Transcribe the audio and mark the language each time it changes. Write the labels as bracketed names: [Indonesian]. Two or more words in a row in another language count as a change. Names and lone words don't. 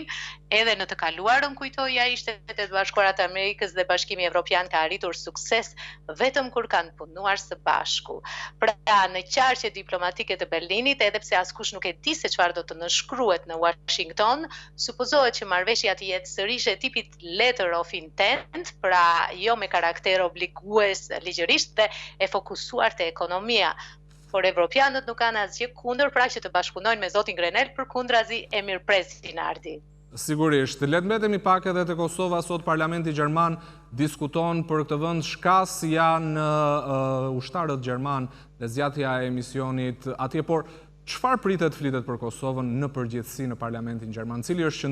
[Albanian] Edhe në të kaluarën, kujtoi ai, Shtetet e Bashkuara të Amerikës dhe Bashkimi Evropian ka arritur sukses vetëm kur kanë punuar së bashku. Pra, në qarqe diplomatike të Berlinit, edhe pse askush nuk e di se çfarë do të nënshkruhet në Washington, supozohet që marrëveshja të jetë sërish e tipit [English] letter of intent, [Albanian] pra jo me karakter obligues ligjërisht dhe e fokusuar te ekonomia. Por evropianët nuk kanë asgjë kundër, pra që të bashkëpunojnë me zotin Grenell, përkundrazi e mirëpresin Ardi. Sigurisht, le të mbetemi pak edhe te Kosova. Sot Parlamenti Gjerman diskuton për këtë vend, shkas janë ushtarët gjerman dhe zgjatja e emisionit atje, por çfarë pritet flitet për Kosovën në përgjithësi në Parlamentin Gjerman?